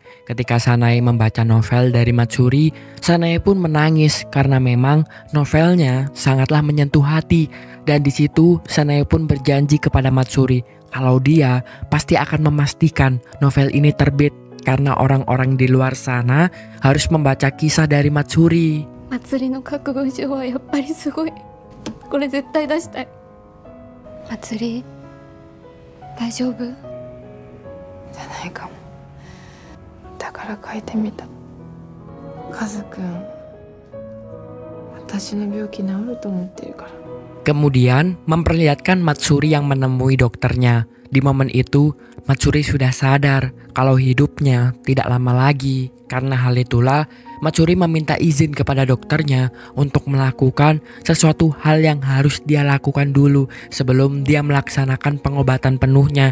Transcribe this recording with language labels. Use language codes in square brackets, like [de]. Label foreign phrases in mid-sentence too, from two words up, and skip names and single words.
[id] Ketika Sanae membaca novel dari Matsuri, Sanae pun menangis karena memang novelnya sangatlah menyentuh hati. Dan di situ, Sanae pun berjanji kepada Matsuri kalau dia pasti akan memastikan novel ini terbit karena orang-orang di luar sana harus membaca kisah dari Matsuri. [ja] 祭りの覚悟以上はやっぱりすごい。これ絶対出したい。祭り大丈夫？じゃないかも。だから書いてみた。カズくん、私の病気治ると思ってるから。 [id] Kemudian memperlihatkan Matsuri yang menemui dokternya. Di momen itu, Matsuri sudah sadar kalau hidupnya tidak lama lagi. Karena hal itulah, Matsuri meminta izin kepada dokternya untuk melakukan sesuatu hal yang harus dia lakukan dulu sebelum dia melaksanakan pengobatan penuhnya.